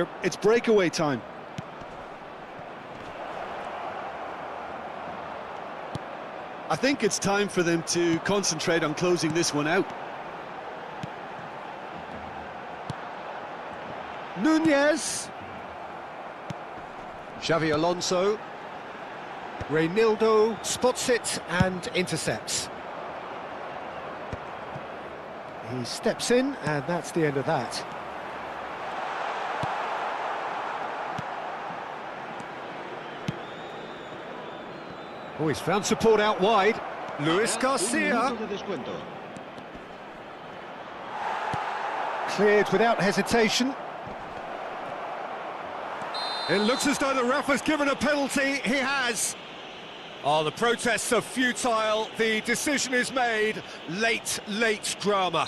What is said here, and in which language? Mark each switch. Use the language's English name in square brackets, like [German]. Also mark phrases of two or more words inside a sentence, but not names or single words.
[English] It's breakaway time. I think it's time for them to concentrate on closing this one out. Nunez. Xavi Alonso. Reinildo spots it and intercepts. He steps in, and that's the end of that. Oh, he's found support out wide. Luis [Spanish] Un [English] Garcia. [Spanish] minuto de descuento. [English] Cleared without hesitation. It looks as though the ref has given a penalty. He has. Oh, the protests are futile. The decision is made. Late drama.